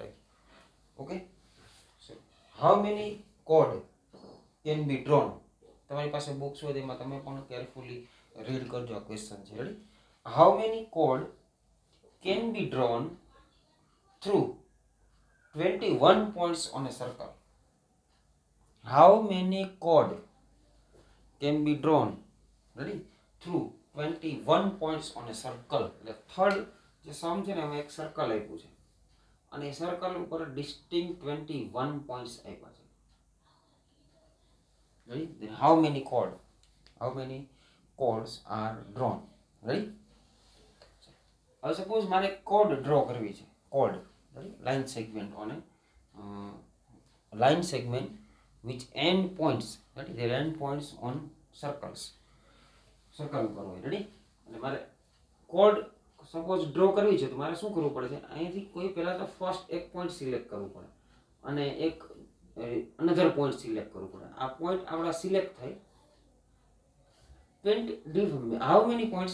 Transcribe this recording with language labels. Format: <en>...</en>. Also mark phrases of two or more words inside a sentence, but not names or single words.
<en>Okay, how many chord can be drawn?</en> <gu>તમારી પાસે બુક્સ હોય તેમાં તમે પણ</gu> <en>carefully read</en> <gu>કરજો. આ ક્વેશ્ચન છે. રેડી?</gu> <en>How many chord can be drawn through 21 points on a circle? How many chord can be drawn, ready, through 21 points on a circle?</en> <gu>એટલે થર્ડ જે સમ છે ને એમાં એક સર્કલ આપ્યું છે અને એ સર્કલ ઉપર</gu> <en>distinct 21 points</en> <gu>આપ્યા છે.</gu> <en>ready? Then how many chords are drawn? ready?</en> <gu>હવે સપોઝ મારે</gu> <en>chord draw</en> <gu>કરવી છે.</gu> <en>કોડ line segment on a line segment which end points, that is their end points on circles.</en> <gu>સર્કલ ઉપર હોય. રેડી? એટલે મારે</gu> <en>chord suppose draw</en> <gu>કરવી છે તો મારે શું કરવું પડે છે? અહીંથી કોઈ પહેલા તો ફર્સ્ટ એક</gu> <en>point select</en> <gu>કરવું પડે અને એક અનધર</gu> <en>point select</en> <gu>કરવું પડે. આ પોઈન્ટ આપણા સિલેક્ટ થાય.</gu> <en>how many points?</en>